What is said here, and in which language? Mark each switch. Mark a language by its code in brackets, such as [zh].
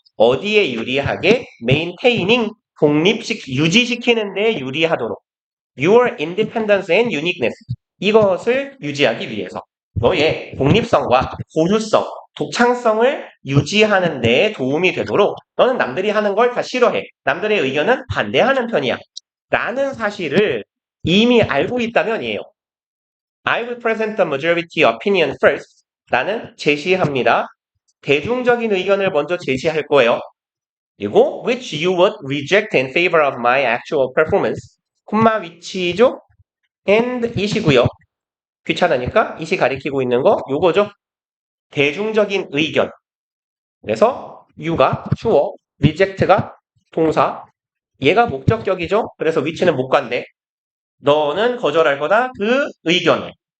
[ko] 어디에 유리하게 maintaining 유지시키는 데 유리하도록 [en] your independence and uniqueness [ko] 이것을 유지하기 위해서 너의 독립성과 고유성, 독창성을 유지하는 데 도움이 되도록 너는 남들이 하는 걸 다 싫어해. 남들의 의견은 반대하는 편이야. 라는 사실을 이미 알고 있다면이에요. [en] I will present the majority opinion first. [ko] 나는 제시합니다. 대중적인 의견을 먼저 제시할 거예요. 그리고 [en] which you would reject in favor of my actual performance. [ko] 콤마 위치죠? and 이시고요. 귀찮으니까 이시 가리키고 있는 거 요거죠. 대중적인 의견. 그래서 you가 주어, reject가 동사, 얘가 목적격이죠. 그래서 위치는 못 간대. 너는 거절할 거다. 그 의견을.